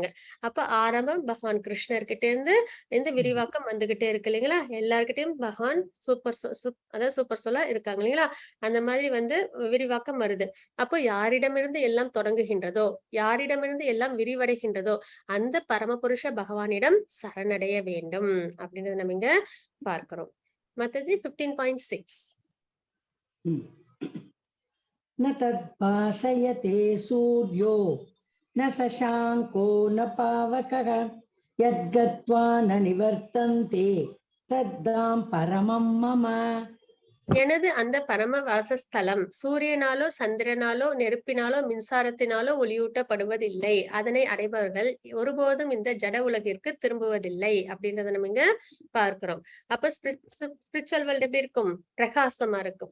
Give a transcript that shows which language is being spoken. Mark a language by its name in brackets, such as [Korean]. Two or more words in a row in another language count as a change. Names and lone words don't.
[Tamil] அப்ப ஆரம்பம் பகவான் கிருஷ்ணர்கிட்ட இருந்து இந்த விரிவாக்கம் வந்துகிட்டே இருக்கு இல்லைங்களா, எல்லார்கிட்டயும் பகவான் அதாவது [English] super soul [Tamil] இருக்காங்க இல்லைங்களா, அந்த மாதிரி வந்து விரிவாக்கம் வருது. அப்போ யாரிடமிருந்து எல்லாம் தொடங்குகின்றதோ, யாரிடமிருந்து எல்லாம் விரிவடைகின்றதோ அந்த பரமபுருஷ பகவானிடம் சரணடைய வேண்டும் அப்படின்றத நம்ம இங்க பார்க்கிறோம். மாதாஜி 15.6. [Sanskrit] न तद्भाषयते सूर्यो न शशाङ्को न पावकः यद्गत्वा न निवर्तन्ते तद्धाम परमं मम. [Tamil] எனது அந்த பரம வாசஸ்தலம் சூரியனாலோ சந்திரனாலோ நெருப்பினாலோ மின்சாரத்தினாலோ ஒளியூட்டப்படுவதில்லை. அதனை அடைபவர்கள் ஒருபோதும் இந்த ஜட உலகிற்கு திரும்புவதில்லை அப்படின்றத நம்ம இங்க பார்க்கிறோம். அப்ப [English] spiritual world [Tamil] எப்படி இருக்கும், பிரகாசமா இருக்கும்.